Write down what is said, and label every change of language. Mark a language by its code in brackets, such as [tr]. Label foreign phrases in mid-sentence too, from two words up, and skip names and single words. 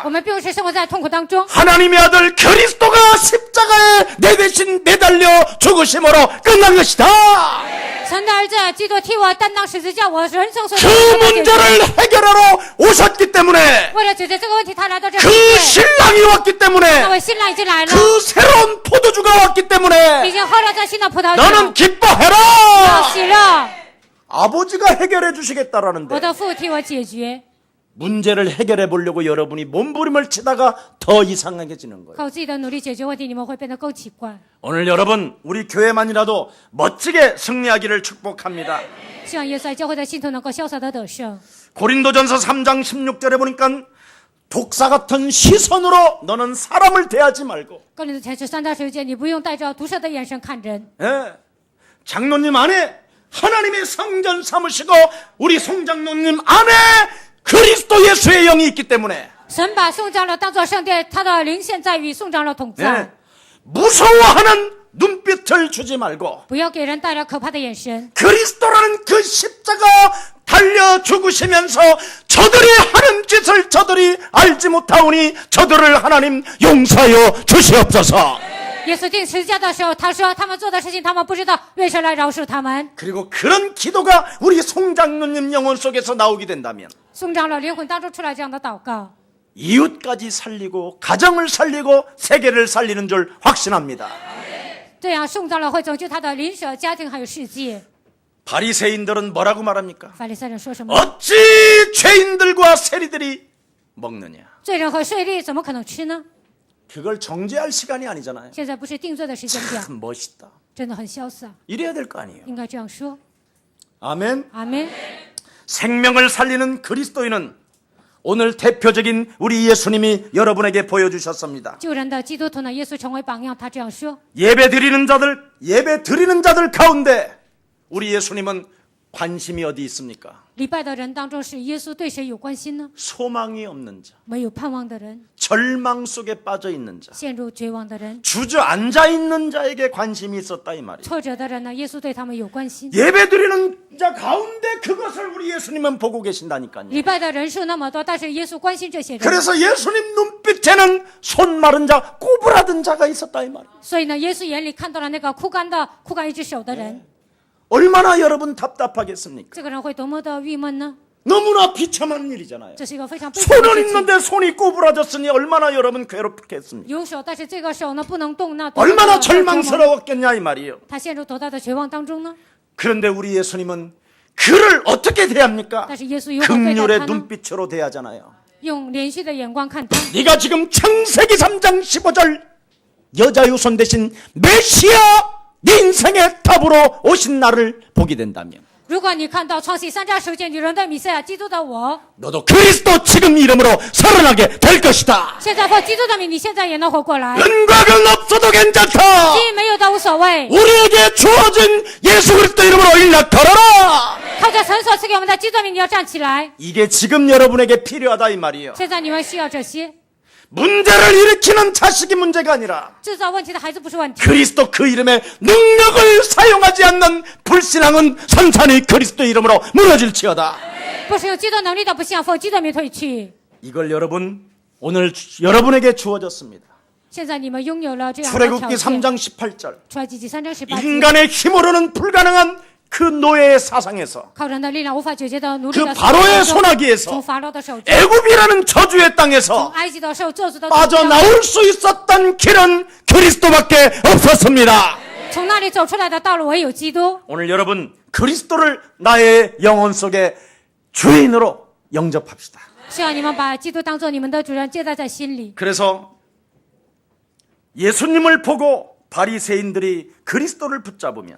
[zh] 我们并不是生活在痛苦当中， [ko] 하나님의 아들 그리스도가 십자가에 내 대신 매달려 죽으심으로 끝난 것이다. [zh] 神的儿子基督替我担当十字架，我人生所有 [ko] 그 [zh] 的问题。 [ko] 문제를 해결하러 오셨기 때문에 [zh] 为了解决这个问题，他来到这 [ko] 그 [zh] 个世界。 [ko] 신랑이 왔기 [zh] 那 [ko] 때문에 [zh] 位新郎已经来了， [ko] 그 새로운 포도주가 왔기 [zh] 已 [ko] 때문에 [zh] 经喝了这新的葡萄 [ko] 너는 [zh] 酒，要 [ko] 기뻐해라. [zh] 喜乐。 [ko] 아버지가 해결해 [zh] 我 [ko] 주시겠다라는데 [zh] 的父替我解决， [ko] 문제를 해결해 보려고 여러분이 몸부림을 치다가 더 이상하게지는 거예요. [zh] 靠自己的努力解决问题，你们会变得更奇怪。 [ko] 오늘 여러분 우리 교회만이라도 멋지게 승리하기를 축복합니다. [zh] 希望耶稣爱教会的信徒能够潇洒的得胜。 [ko] 고린도전서 3장 16절에 보니까 독사 같은 시선으로 너는 사람을 대하지 말고 [zh] 哥林多前书3章10节，你不用带着毒舌的眼神看人。 [ko] 예, 장로님 안에 하나님의 성전 삼으시고 우리 송장로님 안에 그리스도 예수의 영이 있기 때문에 [zh] 神把宋长老当作圣殿，他的灵现在与宋长老同在。 [ko] 예, 무서워하는 눈빛을 주지 말고 [zh] 不要给人带来可怕的眼神。 [ko] 그리스도라는 그 십자가 달려 죽으시면서 저들이 하는 짓을 저들이 알지 못하오니 저들을 하나님 용서하여 주시옵소서. [zh] 耶稣钉十字架的时候，他说他们做的事情他们不知道，愿神来饶恕他们。 [ko] 그리고 그런 기도가 우리 송장로님 영혼 속에서 나오게 된다면 [zh] 宋长老灵魂当中出来这样的祷告， [ko] 이웃까지 살리고 가정을 살리고 세계를 살리는 줄 확신합니다. [zh] 这样宋长老会拯救他的邻舍、家庭还有世界。 [ko] 바리새인들은 뭐라고 말합니까? [zh] 法利赛人说什么？ [ko] 어찌 죄인들과 세리들이 먹느냐? [zh] 罪人和税吏怎么可能吃呢？ [ko] 그걸 정죄할 시간이 아니잖아요. [zh] 现在不是定罪的时间表， [ko] 참 멋있다. [zh] 真的很潇洒， [ko] 이래야 될 거 아니에요. [zh] 应该这样说。 [ko] 아멘. [zh] 阿门。 [ko] 생명을 살리는 그리스도인은 오늘 대표적인 우리 예수님이 여러분에게 보여주셨습니다. [zh] 救人的基督徒呢，耶稣成为榜样，他这样说： [ko] 예배 드리는 자들 가운데 우리 예수님은 관심이 어디 있습니까? [zh] 礼拜的人当中，是耶稣对谁有关心呢？ [ko] 소망이 없는 자, [zh] 没有盼望的人， [ko] 절망 속에 빠져 있는 자, [zh] 陷入绝望的人， [ko] 주저앉아 있는 자에게 관심이 있었다 이 말이에요. [zh] 挫折的人呢，耶稣对他们有关心。 [ko] 예배 드리는 자 가운데 그것을 우리 예수님은 보고 계신다니까요. [zh] 礼拜的人数那么多，但是耶稣关心这些人， [ko] 그래서 예수님 눈빛에는 손 마른 자, 꼬부라든 자가 있었다 이 말이에요. [zh] 所以呢，耶稣眼里看到了那个枯干一只手的人， [ko] 얼마나 여러분 답답하겠습니까? [zh] 这个人会多么的郁闷呢？ [ko] 너무나 비참한 일이잖아요. [zh] 这是一个非常悲惨的 [ko] 손은 [zh] 事情。 [ko] 있는데 손이 꼬부라졌으니 얼마나 여러분 괴롭겠습니까? [zh] 有手，但是这个手呢不能动，那多么的 [ko] 얼마나 [zh] 折磨 [ko] 절망스러웠겠냐 이 말이에요. [zh] 他陷入多大的绝望当中呢？ [ko] 그런데 우리 예수님은 그를 어떻게 대합니까? [zh] 但是耶稣如何对待 [ko] 긍휼의 [zh] 他呢？ [ko] 눈빛으로 대하잖아요. [zh] 用怜恤的眼光看他。 [ko] 네가 지금 창세기 3장 15절 여자 유손 대신 메시아 네 인생의 답으로 오신 나를 보게 된다면 [zh] 如果你看到创世3章9节女人的弥赛亚基督的我， [ko] 너도 그리스도 지금 이름으로 살아나게 될 것이다. [zh] 现在或基督的名，你现在也能活过来。 [ko] 은곽은 없어도 괜찮다. [zh] 基因没有的无所谓， [ko] 우리에게 주어진 예수 그리스도 이름으로 일어나 걸어라. [zh] 靠着神所赐给我们的基督的名，你要站起来。 [ko] 이게 지금 여러분에게 필요하다 이 말이에요. [zh] 现在你们需要这些， [ko] 문제를 일으키는 자식이 문제가 아니라 [zh] 制造问题的孩子不是问题。 [ko] 그리스도 그 이름의 능력을 사용하지 않는 불신앙은 산산이 그리스도 이름으로 무너질지어다. [zh] 不是有基督能力的不信仰，奉基督的名退去。 [ko] 이걸 여러분 오늘 여러분에게 주어졌습니다. [zh] 现在你们拥有了这样的条 [ko] 출애굽기 [zh] 件。 [ko] 3장 18절 [zh] 出埃及记3章18节， [ko] 인간의 힘으로는 불가능한 그 노예의 사상에서 [zh] 靠人的力量无法解决的奴隶 [ko] 그 [zh] 的 [ko] 바로의 [zh] 从 [ko] 소나기에서 [zh] 法老的手中， [ko] 애굽이라는 저주의 [zh] 从 [ko] 땅에서 [zh] 埃及的受咒诅的 [ko] 빠져나올 수 있었던 길은 그리스도밖에 없었습니다. [zh] 从那里走出来的道路唯有基督。 [ko] 오늘 여러분 그리스도를 나의 영혼 속에 주인으로 영접합시다. [zh] 希望你们把基督当做你们的主人，接待在心里。 [ko] 그래서 예수님을 보고 바리새인들이 그리스도를 붙잡으면